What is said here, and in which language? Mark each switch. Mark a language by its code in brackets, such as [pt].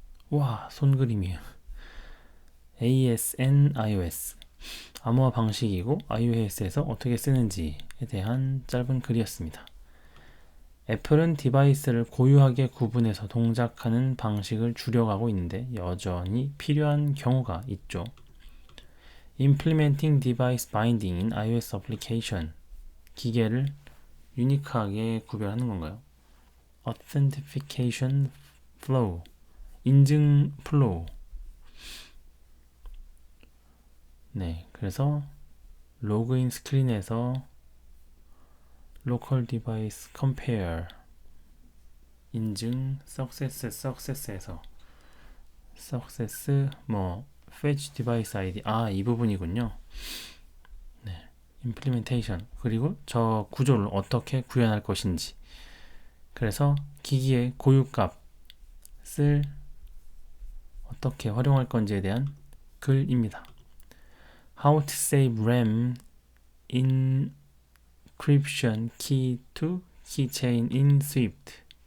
[ko] 와, 손그림이에요. AES and iOS. 암호화 방식이고 iOS에서 어떻게 쓰는지에 대한 짧은 글이었습니다. 애플은 디바이스를 고유하게 구분해서 동작하는 방식을 줄여가고 있는데 여전히 필요한 경우가 있죠. [en] Implementing device binding in iOS application. [ko] 기계를 유니크하게 구별하는 건가요? [en] Authentication flow. [ko] 인증 플로우. 네, 그래서 로그인 스크린에서 [en] local device compare [ko] 인증 success에서 success fetch device ID 이 부분이군요. 네, implementation 그리고 저 구조를 어떻게 구현할 것인지 그래서 기기의 고유값을 어떻게 활용할 건지에 대한 글입니다. [en] How to save RAM encryption key to keychain in Swift.